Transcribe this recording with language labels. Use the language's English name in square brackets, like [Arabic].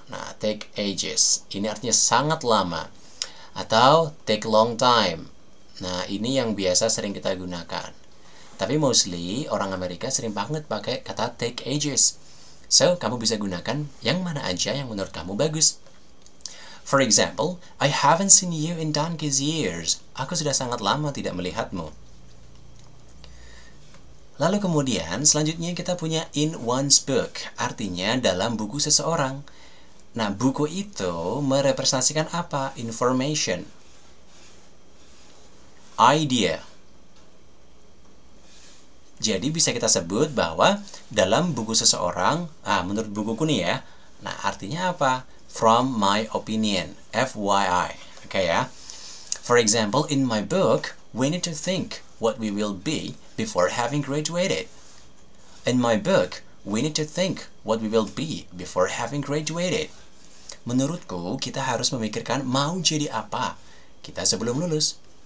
[Indonesian] Nah, take ages. Ini artinya sangat lama. Atau take long time. Nah, ini yang biasa sering kita gunakan. Tapi mostly, orang Amerika sering banget pakai kata take ages. So, kamu bisa gunakan yang mana aja yang menurut kamu bagus. [English] For example, I haven't seen you in donkey's years. [Indonesian] Aku sudah sangat lama tidak melihatmu. Lalu kemudian, selanjutnya kita punya in one's book, artinya dalam buku seseorang. Nah, buku itu merepresentasikan apa? Information, idea. Jadi bisa kita sebut bahwa dalam buku seseorang, menurut bukuku nih ya, nah artinya apa? [English] From my opinion, FYI. Oke ya. For example, in my book, we need to think what we will be before having graduated. In my book, we need to think what we will be before having graduated. [Indonesian] Menurutku, kita harus memikirkan mau jadi apa kita sebelum lulus.